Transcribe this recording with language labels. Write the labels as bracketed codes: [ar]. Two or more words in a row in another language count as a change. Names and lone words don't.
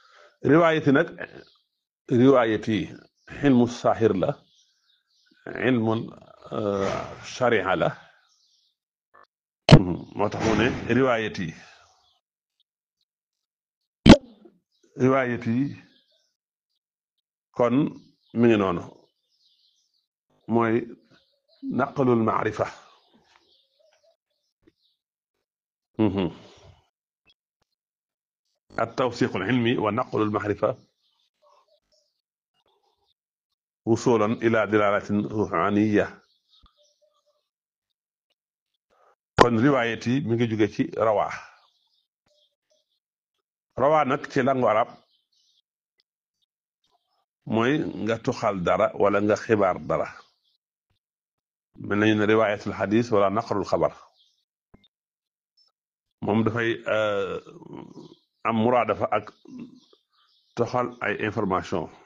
[wo] riwaayati ilmu saaxir la [ar] علم الشريعة [wo] la. moo tax mu ne riwaayati kon mi ngi noonu mooy [ar] نقل المعرفة. التوثيق العلمي ونقل المعرفة وصولا إلى دلالة روحانية. [wo] kon riwaayati mi ngi jóge ci rawaa nag ci langu arab mooy nga tuxal dara wala nga xibaar dara mel nañu ne [ar] رواية الحديث [wo] wala [ar] نقل الخبر [wo] moom dafay am muraadafa ak toxal ay information.